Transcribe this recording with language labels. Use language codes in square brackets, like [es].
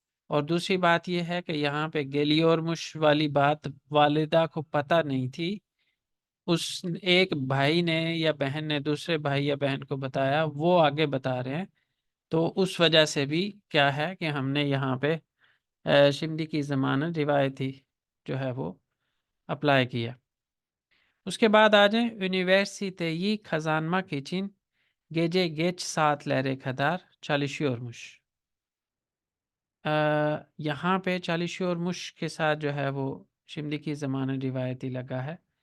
[hi] और दूसरी बात ये है कि यहाँ पे गेलियोरमुश वाली बात वालिदा को पता नहीं थी। उस एक भाई ने या बहन ने दूसरे भाई या बहन को बताया, वो आगे बता रहे हैं। तो उस वजह से भी क्या है कि हमने यहाँ पे शिमली की ज़मानत रिवायती जो है वो अप्लाई किया। उसके बाद आ जाएँ, [tr] यूनिवर्सिटेyi kazanmak için gece geç saatlere kadar çalışıyormuş। [hi] यहाँ पे çalışıyormuş के साथ जो है वो शिमली की ज़मानत रिवायती लगा है।